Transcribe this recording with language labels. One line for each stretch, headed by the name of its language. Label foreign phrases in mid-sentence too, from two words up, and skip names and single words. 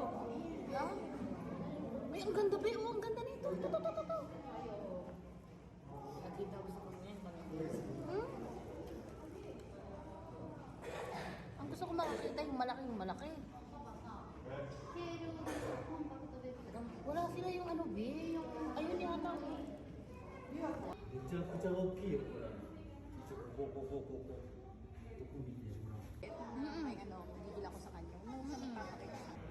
Filipino: Ha? May ang ganda be. Oh, ang ganda nito. Ito. Hmm? Ang gusto ko makakita yung malaki. Wala sila yung ano be, yung ayun yata.
Japanese: めちゃくちゃ大きいよこれ。ここ見てほら。
Filipino: May ano, gigil ako sa kanya.